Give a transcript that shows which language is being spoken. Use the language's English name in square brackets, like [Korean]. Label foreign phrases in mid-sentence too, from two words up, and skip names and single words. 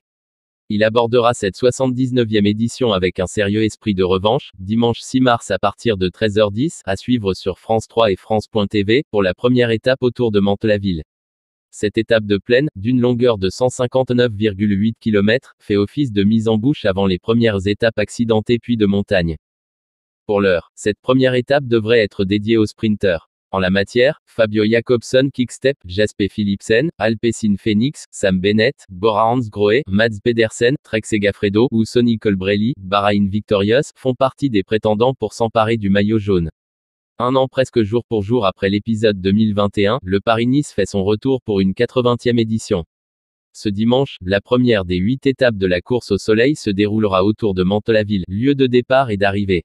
[French] Il abordera cette 79e édition avec un sérieux esprit de revanche, dimanche 6 mars à partir de 13h10, à suivre sur France 3 et France.tv, pour la première étape autour de Mantes-la-Ville. Cette étape de plaine, d'une longueur de 159,8 km, fait office de mise en bouche avant les premières étapes accidentées puis de montagne. Pour l'heure, cette première étape devrait être dédiée aux sprinteurs. En la matière, Fabio Jakobsen Quick-Step, Jasper Philipsen, Alpecin Phoenix, Sam Bennett, Bora Hansgrohe, Mads Pedersen, Trek Segafredo ou Sonny Colbrelli, Bahrain Victorious, font partie des prétendants pour s'emparer du maillot jaune. Un an presque jour pour jour après l'épisode 2021, le Paris-Nice fait son retour pour une 80e édition. Ce dimanche, la première des 8 étapes de la course au soleil se déroulera autour de Mantes-la-Ville, lieu de départ et d'arrivée.